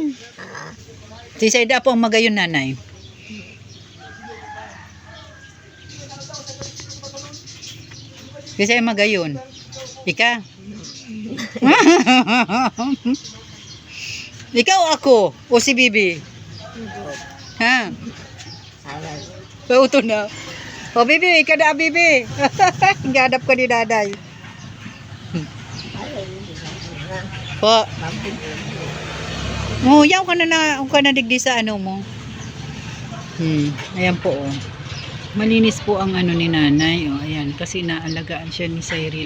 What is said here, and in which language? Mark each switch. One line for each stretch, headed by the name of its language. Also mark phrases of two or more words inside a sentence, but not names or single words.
Bikol: Disay da po ang magayon nanay. Disay magayon. Ika. Ikaw ako o si Bibi? Ha? Pauto na. O Bibi, kada Bibi. Gadap ka ni daday. Po. Yaw ka na digdi sa ano mo.
Filipino: Ayan po oh. Malinis po ang ano ni nanay. Oh, ayan. Kasi naalagaan siya ni Cyril.